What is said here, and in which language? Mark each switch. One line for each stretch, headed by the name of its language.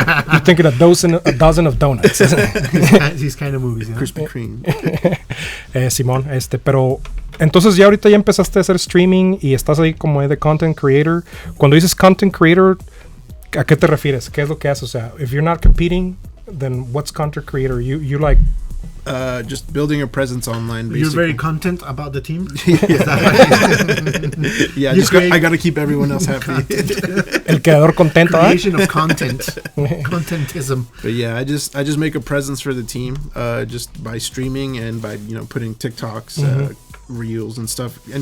English: You're thinking a dozen of donuts. These kind of movies, you know? Krispy Kreme.
Spanish: Simón, pero entonces ya ahorita ya empezaste a hacer streaming y estás ahí como de content creator. Cuando dices content creator, ¿a qué te refieres? ¿Qué es lo que haces? O sea,
English: if you're not competing, then what's content creator? You like just building a presence online. Basically. You're very content about the team. Yeah, I got to keep everyone else happy.
Spanish: el creador contento.
English: Creation of content, contentism. But yeah, I just make a presence for the team, just by streaming and by putting TikToks, reels and stuff.